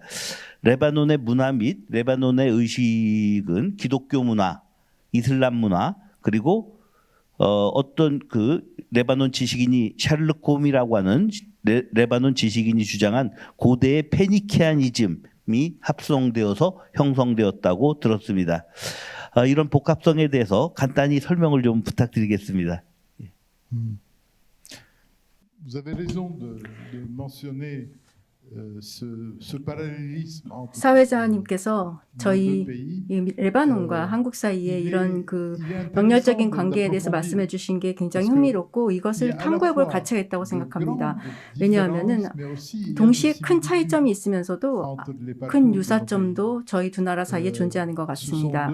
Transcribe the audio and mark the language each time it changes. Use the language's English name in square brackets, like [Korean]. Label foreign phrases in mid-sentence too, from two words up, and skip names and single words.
[Korean] 레바논의 문화 및 레바논의 의식은 기독교 문화, 이슬람 문화 그리고 어떤 레바논 지식인이 샤를르 곰이라고 하는 레바논 지식인이 주장한 고대의 페니키아니즘이 합성되어서 형성되었다고 들었습니다. 이런 복합성에 대해서 간단히 설명을 좀 부탁드리겠습니다. [French] Vous avez raison de mentionner ce parallélisme entre [Korean] 사회자님께서 저희 [French] nos deux pays, [Korean] 이 레바논과 한국 사이에 이런 그 명렬적인 관계에 대해서 말씀해 주신 게 굉장히 흥미롭고 이것을 탐구해 볼 가치가 있다고 생각합니다. 왜냐하면은 동시에 큰 차이점이 있으면서도 큰 유사점도 저희 두 나라 사이에 존재하는 것 같습니다.